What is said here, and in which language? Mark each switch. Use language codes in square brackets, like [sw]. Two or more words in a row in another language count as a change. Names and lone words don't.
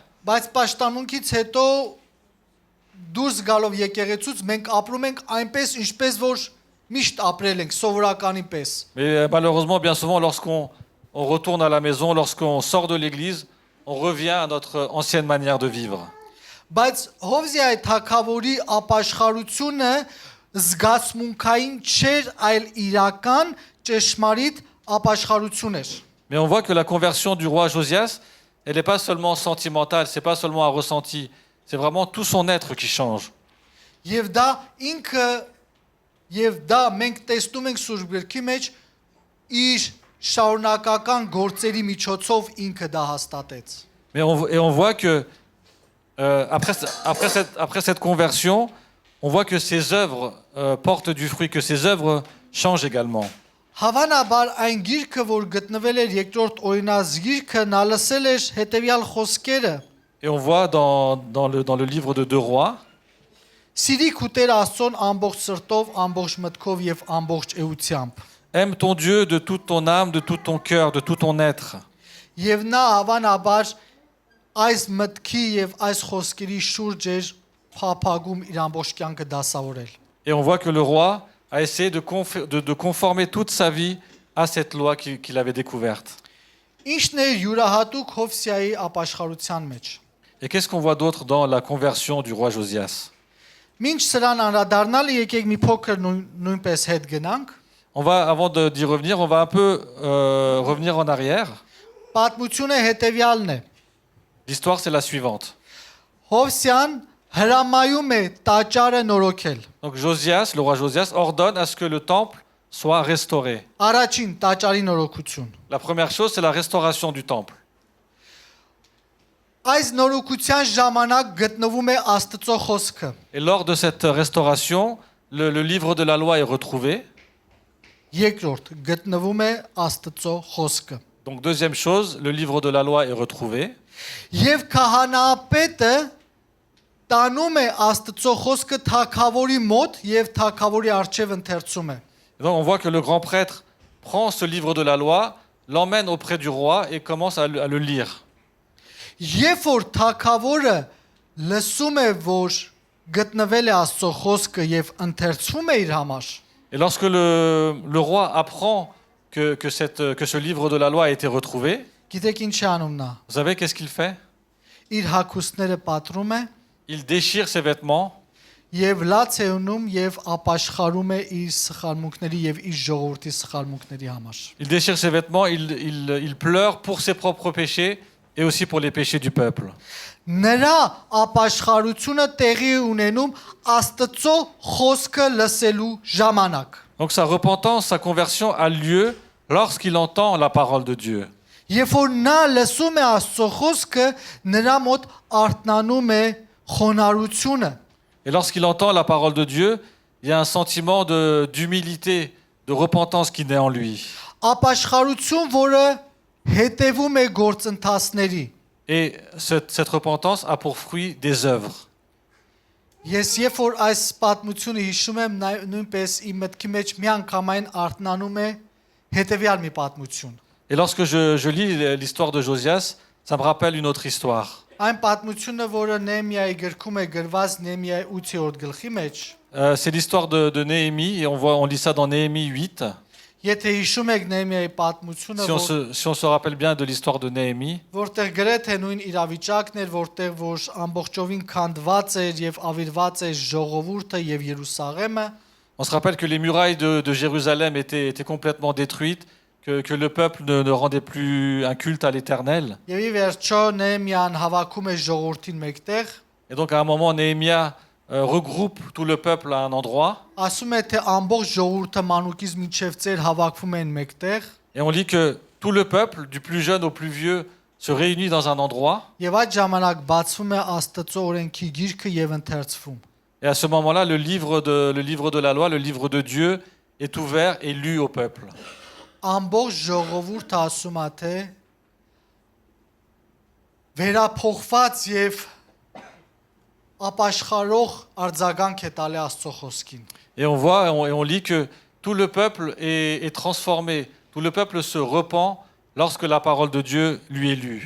[hy] բայց պաշտամունքից հետո դուրս գալով եկեղեցուց մենք ապրում ենք այնպես, ինչպես որ միշտ ապրել ենք սովորականի պես։ [fr] Mais malheureusement, bien souvent, lorsqu'on retourne à la maison, lorsqu'on sort de l'église, on revient à notre ancienne manière de vivre. [hy] Բայց Հովզիայի թագավորի ապաշխարությունը զգացմունքային չէր, այլ իրական ճշմարիտ ապաշխարություն էր։ [fr] Mais on voit que la conversion du roi Josias, elle n'est pas seulement sentimentale, c'est pas seulement un ressenti, c'est vraiment tout son être qui change. [hy] Եվ դա մենք տեսնում ենք Սուրբ Գրքի մեջ իր շարունակական գործերի միջոցով ինքը դա հաստատեց։ [fr] Mais on voit que après cette conversion, on voit que ses œuvres portent du fruit, que ses œuvres changent également. [hy] Հավանաբար այն գիրքը, որ գտնվել էր երկրորդ օրինազգիրքը, նա լսել էր հետևյալ խոսքերը. [fr] Et on voit dans le livre de 2 Rois, [hy] Սիրիկ ու Տեր Աստծուն ամբողջ սրտով, ամբողջ մտքով եւ ամբողջ էությամբ։ [fr] aime ton Dieu de toute ton âme, de tout ton cœur, de tout ton être. [hy] Եվ նա հավանաբար այս մտքի եւ այս խոսքերի շուրջ էր փափագում իր ամբողջ կյանքը դասավորել։ [fr] Et on voit que le roi a essayé de conformer toute sa vie à cette loi qu'il avait découverte. [hy] Ինչն է յուրահատուկ Հովսեայի ապաշխարության մեջ։ [fr] Et qu'est-ce qu'on voit d'autre dans la conversion du roi Josias? [hy] Մինչ սրան անդրադառնալը եկեք մի փոքր նույնպես հետ գնանք։ [fr] Avant d'y revenir, on va un peu revenir en arrière. [hy] Պատմությունը հետևյալն է։ [fr] L'histoire, c'est la suivante. [hy] Հովսեան հրամայում է տաճարը նորոգել։ [fr] Donc Josias, le roi Josias, ordonne à ce que le temple soit restauré. [hy] Առաջին տաճարի նորոգություն։ [fr] La première chose, c'est la restauration du temple. [hy] Այս նորոգության ժամանակ գտնվում է Աստծո խոսքը։ [fr] Et lors de cette restauration, le livre de la loi est retrouvé. [hy] Երկրորդ գտնվում է Աստծո խոսքը։ [fr] Donc deuxième chose, le livre de la loi est retrouvé. [hy] Եվ քահանապետը տանում է Աստծո խոսքը թագավորի մոտ եւ թագավորի առջև ընթերցում է։ [fr] Et donc on voit que le grand prêtre prend ce livre de la loi, l'emmène auprès du roi et commence à le lire. [hy] Երբ որ թագավորը լսում է, որ գտնվել է Աստծո խոսքը եւ ընթերցում է իր համար, [fr] Et lorsque le roi apprend que ce livre de la loi a été retrouvé, [hy] գիտեք ինչ է անում նա։ [fr] vous savez qu'est-ce qu'il fait? [hy] Իր հագուստները պատրում է [fr] Il déchire ses vêtements [hy] եւ լաց է ունում եւ ապաշխարում է իր սխալմունքների եւ իր ժողովրդի սխալմունքների համար։ [fr] Il déchire ses vêtements, il pleure pour ses propres péchés et aussi pour les péchés du peuple. [hy] Նրա ապաշխարությունը տեղի է ունենում Աստծո խոսքը լսելու ժամանակ։ [fr] Donc sa repentance, sa conversion a lieu lorsqu'il entend la parole de Dieu. [hy] Երբ որ նա լսում է Աստծո խոսքը, նրա մոտ արթնանում է խոնարհությունը։ [fr] Et lorsqu'il entend la parole de Dieu, il y a un sentiment d'humilité, de repentance qui naît en lui. [hy] Ապաշխարություն, որը հետևում է գործընթացների։ [fr] Et cette repentance a pour fruit des œuvres. [hy] Ես երբ որ այս պատմությունը հիշում եմ, նույնպես իմ մտքի մեջ միանգամայն արթնանում է հետևյալ մի պատմություն։ [fr] Et lorsque je lis l'histoire de Josias, ça me rappelle une autre histoire. [hy] Այն պատմությունը, որը Նեհեմիայի գրքում է գրված Նեհեմիայի 8-րդ գլխի մեջ, [fr] C'est l'histoire de Néhémie, et on lit ça dans Néhémie 8. [hy] եթե հիշում եք Նեհեմիայի պատմությունը, [fr] Si on se rappelle bien de l'histoire de Néhémie, [hy] որտեղ գրեթե նույն իրավիճակն էր, որտեղ որ ամբողջովին քանդված էր եւ ավիրված էր ժողովուրդը եւ Երուսաղեմը, [fr] on se rappelle que les murailles de Jérusalem étaient complètement détruites, que le peuple ne rendait plus un culte à l'Éternel. [hy] եւ ի վերջո Նեհեմիան հավաքում է ժողովրդին մեկտեղ, [fr] Et donc à un moment, Néhémia regroupe tout le peuple à un endroit. [hy] ասում է թե ամբողջ ժողովուրդը մանուկից մինչև ծեր հավաքում են մեկտեղ, [fr] Et on lit que tout le peuple, du plus jeune au plus vieux, se réunit dans un endroit. [hy] եւ այդ ժամանակ բացվում է Աստծո օրենքի գիրքը եւ ընթերցվում։ [fr] Et à ce moment-là, le livre de la loi, le livre de Dieu, est ouvert et lu au peuple. [hy] Ամբողջ ժողովուրդը ասում է թե վերափոխված եւ ապաշխարող արձագանք է տալի Աստծո խոսքին։ [fr] Et on voit et on lit que tout le peuple est transformé, tout le peuple se repent lorsque la parole de Dieu lui est lue.